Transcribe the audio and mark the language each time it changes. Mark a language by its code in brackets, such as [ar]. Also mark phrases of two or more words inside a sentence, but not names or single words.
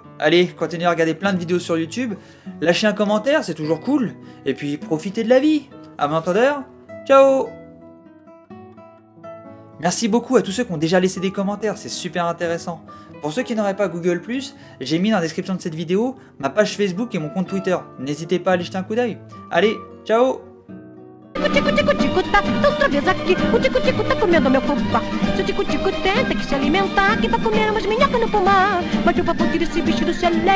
[fr] Allez, continuez à regarder plein de vidéos sur YouTube, lâchez un commentaire, c'est toujours cool, et puis profitez de la vie. À m'entendeur, ciao. Merci beaucoup à tous ceux qui ont déjà laissé des commentaires, c'est super intéressant. Pour ceux qui n'auraient pas Google+, j'ai mis dans la description de cette vidéo ma page Facebook et mon compte Twitter. N'hésitez pas à aller jeter un coup d'œil. Allez, ciao. [pt] Tico-tico tá outra vez aqui. O tico-tico tá comendo meu fubá. Se o tico-tico tem que se alimentar, que vai comer umas minhocas no pomar. Mas o papo tira esse bicho do chalé.